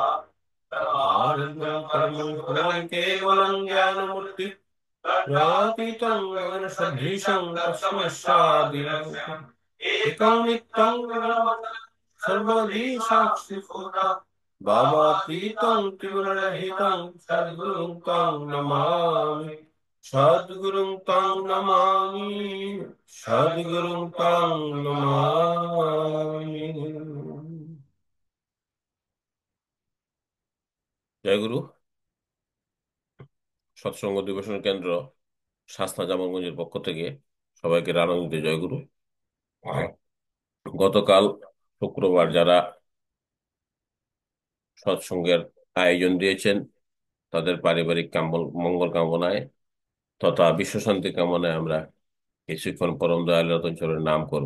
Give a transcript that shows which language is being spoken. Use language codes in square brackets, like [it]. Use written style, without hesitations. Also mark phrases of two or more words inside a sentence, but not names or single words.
[sa] आनन्दं परमं परमं केवलं ज्ञानमूर्ति प्रातीतं गगनसदृशं तस्मै सादिनम् एकं नित्यं सर्वदी साक्षिभूतं भावातीतं त्रिगुणरहितं सद्गुरुं तं नमामि। सद्गुरुं तं नमामि, सद्गुरुं तं नमामि। [bn] জয় গুরু। সৎসঙ্গ দিবসের কেন্দ্র শাসনা জামালগঞ্জের পক্ষ থেকে সবাইকে রানন্দিত জয় গুরু। গতকাল শুক্রবার যারা সৎসঙ্গের আয়োজন দিয়েছেন তাদের পারিবারিক মঙ্গল কামনায় তথা বিশ্বশান্তি কামনায় আমরা কিছুক্ষণ পরম দয়াল রতন চরণের নাম করব।